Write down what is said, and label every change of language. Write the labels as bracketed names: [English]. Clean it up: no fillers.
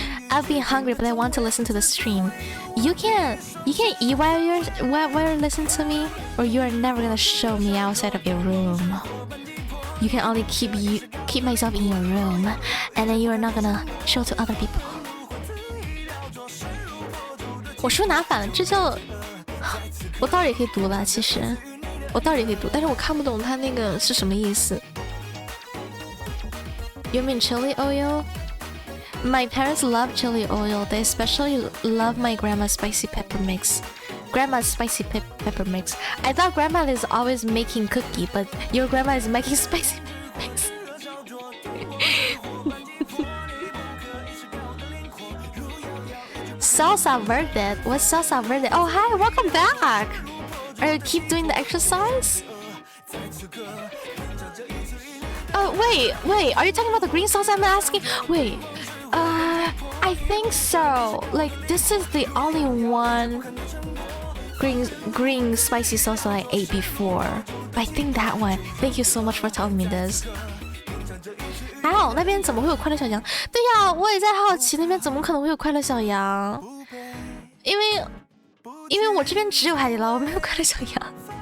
[English] I've been hungry, but I want to listen to the stream. You can eat while you're listening to me, or you are never gonna show me outside of your room. You can only keep myself in your room, and then you are not gonna show to other people. [Chinese] 我书拿反了，这叫我倒是也可以读了，其实我倒是也可以读，但是我看不懂它那个是什么意思。 [English] You mean chili oil? My parents love chili oil. They especially love my grandma's spicy pepper mix. Grandma's spicy pepper mix. I thought grandma is always making cookie, but your grandma is making spicy pepper mix. Salsa verde. What's salsa verde? Oh, hi, welcome back. Are you keep doing the exercise? Oh, wait. Are you talking about the green sauce I'm asking? Wait. I think so. Like, this is the only one green spicy sauce that I ate before. I think that one. Thank you so much for telling me this. [Chinese] 还好那边怎么会有快乐小羊？对呀，我也在好奇那边怎么可能会有快乐小羊，因为我这边只有海底捞，没有快乐小羊。